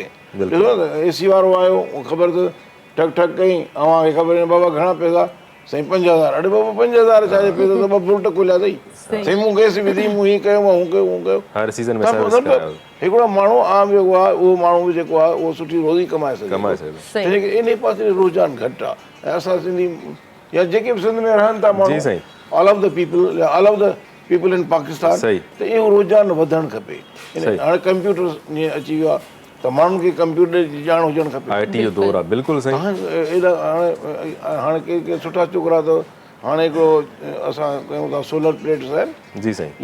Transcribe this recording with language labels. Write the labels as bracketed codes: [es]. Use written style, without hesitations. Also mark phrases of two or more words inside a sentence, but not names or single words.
[sd] ॾिसो न AC वारो आयो, ख़बर त ठक ठक कई, अव्हांखे ख़बर न बाबा घणा पैसा, साईं 5000 अरे बाबा 5000 छाजे पे त ॿ फ्रूट खुलिया अथई साईं मूं गैस विधी मूं हीअं कयो मां हूं कयो हर सीज़न में त सर्विस मतिलबु करायो हिकिड़ो माण्हू आम जेको आहे उहो माण्हू बि जेको आहे उहो सुठी रोज़ी कमाए सघे कमाए सघे सही इन पासे रुझान घटि आहे ऐं असां सिंधी या जेके बि सिंध में रहनि था माण्हू जी साईं [en] All of the people all of the people in Pakistan [sd] सही। त इहो रुझान वधणु खपे सही। हाणे कंप्यूटर जीअं अची वियो आहे त माण्हुनि खे कंप्यूटर जी ॼाण हुजणु खपे IT जो दौर आहे बिल्कुलु सही एॾा हाणे के सुठा छोकिरा अथव हाणे हिकिड़ो असां कयूं था [en] solar plates [sd] आहिनि जी साईं